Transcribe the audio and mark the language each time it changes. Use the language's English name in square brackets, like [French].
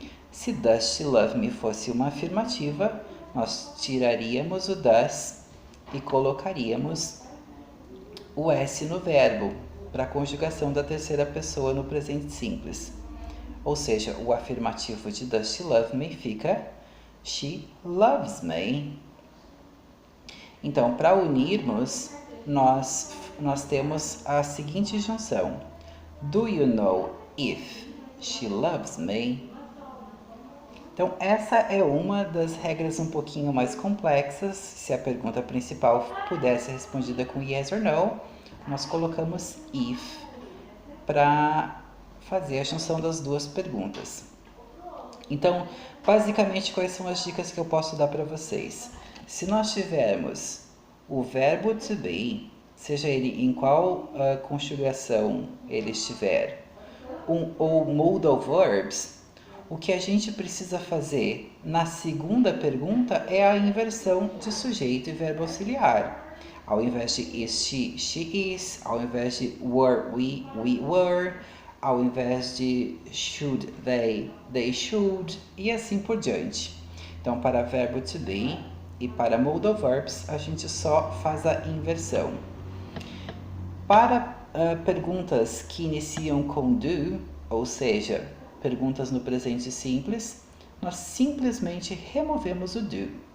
[Portuguese] Se [English] does she love me [Portuguese] fosse uma afirmativa, nós tiraríamos o does e colocaríamos o S no verbo, para a conjugação da terceira pessoa no presente simples. Ou seja, o afirmativo de [English] does she love me [Portuguese] fica [English] she loves me. [Portuguese] Então, para unirmos, nós temos a seguinte junção. [English] Do you know if she loves me? [Portuguese] Então, essa é uma das regras um pouquinho mais complexas. Se a pergunta principal pudesse ser respondida com [English] yes or no, [Portuguese] nós colocamos if para fazer a junção das duas perguntas. Então, basicamente, quais são as dicas que eu posso dar para vocês? Se nós tivermos o verbo to be, seja ele em qual conjugação ele estiver, ou modal verbs, o que a gente precisa fazer na segunda pergunta é a inversão de sujeito e verbo auxiliar. Ao invés de is she is, ao invés de were we were, ao invés de should they should, e assim por diante. Então, para verbo to be e para modal verbs, a gente só faz a inversão. Para perguntas que iniciam com do, ou seja, perguntas no presente simples, nós simplesmente removemos o do.